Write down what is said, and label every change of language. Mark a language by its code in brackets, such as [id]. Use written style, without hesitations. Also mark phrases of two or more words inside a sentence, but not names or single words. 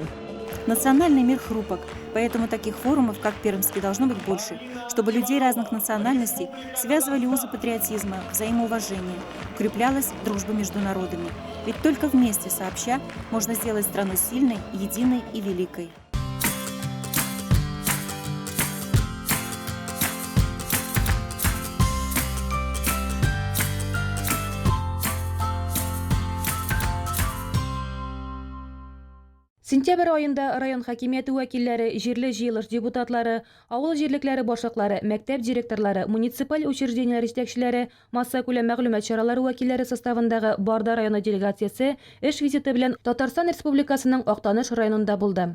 [ru] Национальный мир хрупок, поэтому таких форумов, как Пермский, должно быть больше, чтобы людей разных национальностей связывали узы патриотизма, взаимоуважения, укреплялась дружба между народами. Ведь только вместе, сообща, можно сделать страну сильной, единой и великой. [tt] Сентябрь айында район хакимияты вәкилләре, җирле җыелыш депутатлары, авыл җирлекләре башлыклары, мәктәп директорлары, муниципаль учрежденияләр җитәкчеләре, масса күләм мәгълүмат чаралары вәкилләре составындагы Барда районы делегациясе эш визиты белән Татарстан Республикасының Актаныш районында булды.